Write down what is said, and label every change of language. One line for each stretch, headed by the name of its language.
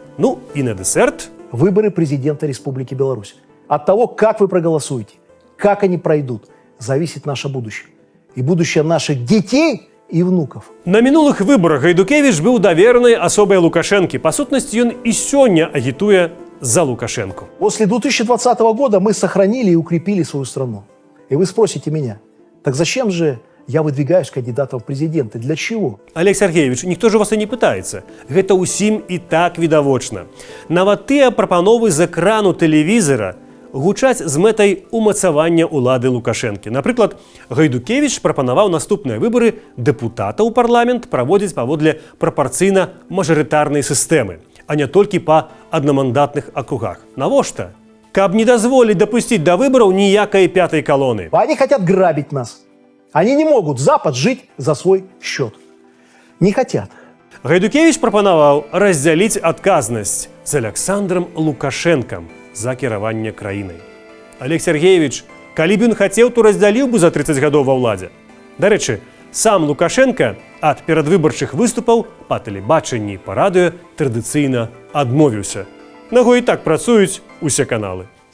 Russian: Ну і на десерт. Выборы президента Республики Беларусь. От того, как вы проголосуете, как они пройдут, зависит наше будущее. И будущее наших детей и внуков.
Belarusian: На мінулых выбарах Гайдукевич быў даверанай асобай Лукашэнкі. Па сутнасці, ён і сёння агітуе за Лукашенко.
Russian: После 2020 года мы сохранили и укрепили свою страну. И вы спросите меня, так зачем же я выдвигаюсь кандидатом в президенты? Для чего?
Belarusian: Олег Сергеевич, ніхто ж вас і не пытаецца. Гэта ўсім і так відавочна. Нават тыя прапановы з экрану тэлевізара гучаць з мэтай умацавання ўлады Лукашэнкі. Напрыклад, Гайдукевич прапанаваў наступныя выбары дэпутата ў парламент праводзіць паводле прапарцыйна-мажарытарнай сістэмы, а не толькі па аднамандатных акругах. Навошта? Каб не дазволіць дапусціць да выбараў ніякай пятай калоны.
Russian: Они хотят грабить нас. Они не могут Запад жить за свой счет. Не хотят.
Belarusian: Гайдукевич прапанаваў раздзяліць адказнасць з Аляксандрам Лукашэнкам за кіраванне краінай. Олег Сергеевич, калі б ён хацеў, то раздзяліў бы за 30 гадоў ва ўладзе. Дарэчы, Сам Лукашенко ад перадвыбарчых выступаў па тэлебачанні і па радыё традыцыйна адмовіўся. На яго і так працуюць усе каналы.